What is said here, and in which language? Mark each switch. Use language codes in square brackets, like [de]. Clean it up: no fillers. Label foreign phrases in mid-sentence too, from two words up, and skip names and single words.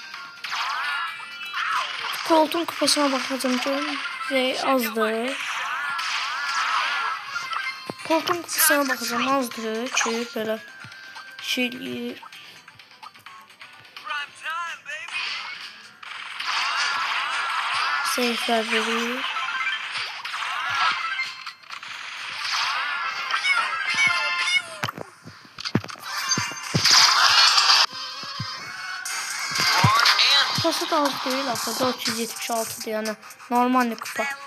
[az] Koltuğun kupasına baxacağım ki azdır. Koltuğun kupasına baxacağım azdır ki belə şey seyflər verir. [tr] Kupası da az değil aslında, 476 yani normal bir kupa.